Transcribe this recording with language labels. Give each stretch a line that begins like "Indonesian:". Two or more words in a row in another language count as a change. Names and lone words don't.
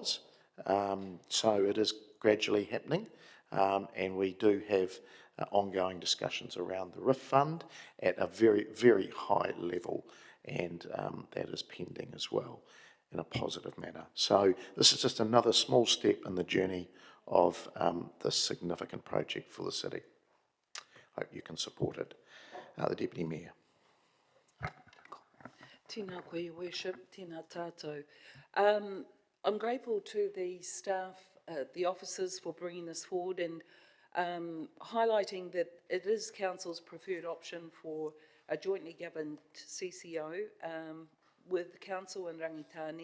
English: So it is gradually happening, and we do have ongoing discussions around the RIF fund at a very, very high level, and that is pending as well in a positive manner. So this is just another small step in the journey of this significant project for the city. Hope you can support it. The Deputy Mayor.
Māori: Tēnā koe,
English: Your Worship,
Māori: tēnā tātou.
English: I'm grateful to the staff, the officers, for bringing this forward and highlighting that it is Council's preferred option for a jointly governed CCO with Council and Rangitane.